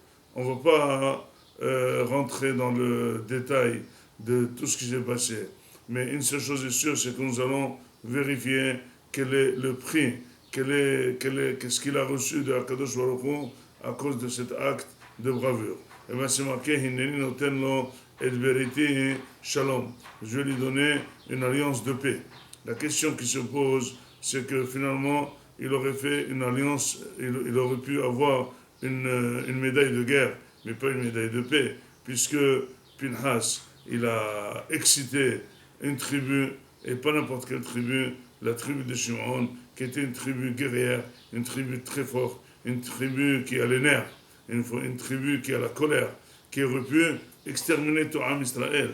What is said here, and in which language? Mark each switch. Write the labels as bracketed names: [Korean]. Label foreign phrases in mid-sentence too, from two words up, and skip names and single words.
[French] On ne va pas rentrer dans le détail de tout ce qui s'est passé. Mais une seule chose est sûre, c'est que nous allons vérifier quel est le prix, qu'est-ce qu'il a reçu de Akadosh Baruch Hu à cause de cet acte de bravure. Et bien c'est marqué, [Hebrew] הנני נותן לו את בריתי שלום. [French] Je vais lui donner une alliance de paix. La question qui se pose, c'est que finalement, il aurait fait une alliance, il aurait pu avoir une médaille de guerre, mais pas une médaille de paix, puisque Pinhas, il a excité une tribu, et pas n'importe quelle tribu, la tribu de Shimon, qui était une tribu guerrière, une tribu très forte, une tribu qui a les nerfs, une tribu qui a la colère, qui aurait pu exterminer tout Am Israël.